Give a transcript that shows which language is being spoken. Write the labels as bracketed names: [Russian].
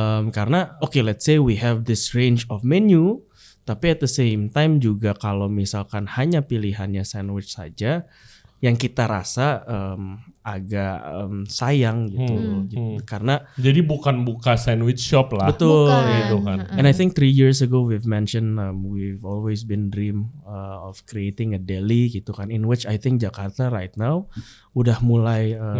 [English] Karena let's say we have this range of menu. [Indonesian] Tapi [English] at the same time [Indonesian] juga kalau misalkan hanya pilihannya sandwich saja, yang kita rasa agak sayang gitu, karena jadi bukan buka sandwich shop lah. Betul. Gitu kan. [English] And I think 3 years ago we've mentioned we've always been dream of creating a deli gitu kan, in which I think Jakarta right now [Indonesian] udah mulai